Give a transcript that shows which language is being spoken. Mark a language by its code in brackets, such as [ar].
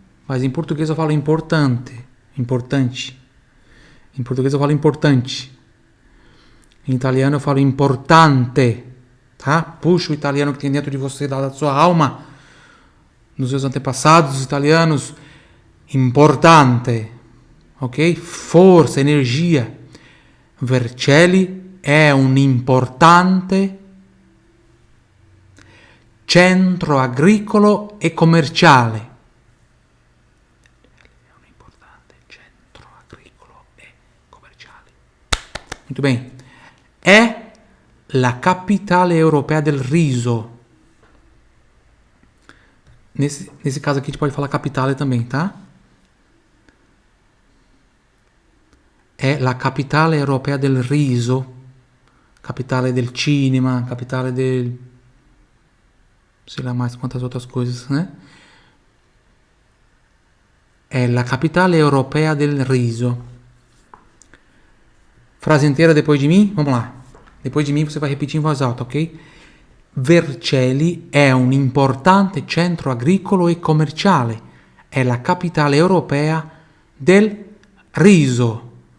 [pt] Mas em português eu falo importante, importante. Em português eu falo importante. Em italiano eu falo importante, tá? Puxa o italiano que tem dentro de você, da sua alma, dos seus antepassados italianos. Importante, ok? Força, energia. [it] Vercelli è un importante centro agricolo e commerciale. È un importante centro agricolo e commerciale. [pt] Muito bem. [it] È la capitale europea del riso. [pt] Nesse caso aqui a gente pode falar capitale também, tá? [it] È la capitale europea del riso, capitale del cinema, capitale del... [pt] sei lá mais quantas outras coisas, né? [it] È la capitale europea del riso. [pt] Frase inteira depois de mim? Vamos lá. Depois de mim você vai repetir em voz alta, ok? [it] Vercelli è un importante centro agricolo e commerciale. È la capitale europea del riso.